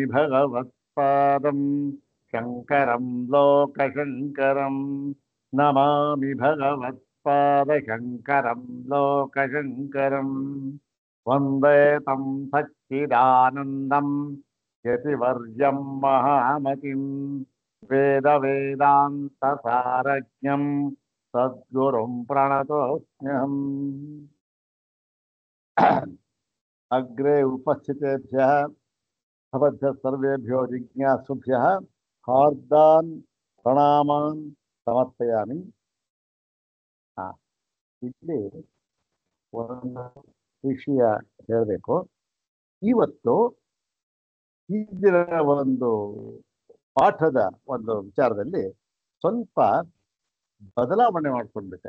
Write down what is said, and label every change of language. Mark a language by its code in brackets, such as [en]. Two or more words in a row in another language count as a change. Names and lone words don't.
[sa] भगवत्पादं शङ्करं लोकशङ्करं नमामि भगवत्पादशङ्करं लोकशङ्करं वन्दे तं सच्चिदानन्दं यतिवर्यं महामतिं वेदवेदान्तसारज्ञं सद्गुरुं प्रणतोऽस्म्यहम्। अग्रे उपस्थितेभ्यः भवद्भ्यः सर्वेभ्यो जिज्ञासुभ्यः हार्दान् प्रणामान् समर्पयामि। [kn] ಇಲ್ಲಿ ಒಂದು ವಿಷಯ ಹೇಳಬೇಕು. ಇವತ್ತು ಈ ದಿನ ಒಂದು ಪಾಠದ ಒಂದು ವಿಚಾರದಲ್ಲಿ ಸ್ವಲ್ಪ ಬದಲಾವಣೆ ಮಾಡ್ಕೊಂಡ್ಬಿಟ್ಟೆ.